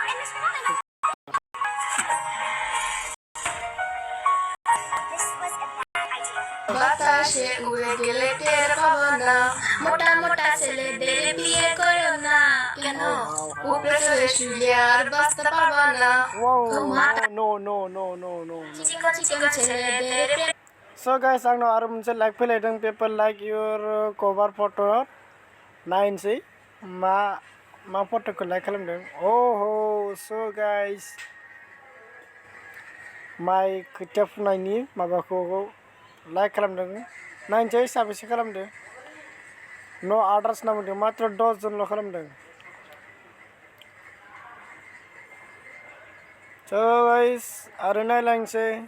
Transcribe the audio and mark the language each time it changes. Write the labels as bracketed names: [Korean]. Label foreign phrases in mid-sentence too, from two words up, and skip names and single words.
[Bangla] বাতাসে উড়ে গেলে টের পাবো না মোটা মোটা ছেলেদের বিয়ে করো না কেন উপরে চলে শুলে আর বাঁচতে পারবো না [English] no [Bangla] চিকন চিকন ছেলেদের [English] so guys [Bodo] आंनाव आरो मोनसे लाइक फैलायदों [English] people like your cover photo [Bodo] नायनोसै मा फट'खौ लाइक खालामदों [English] so guys [Bodo] माइ खोथिया फुनायनि माबाखौ लाइक खालामदों नायनोसै साबेसे खालामदों न' आदार्स ना बुंदों मात्र 10 जनल' खालामदों [English] so guys [Bodo] आरो नायलांसै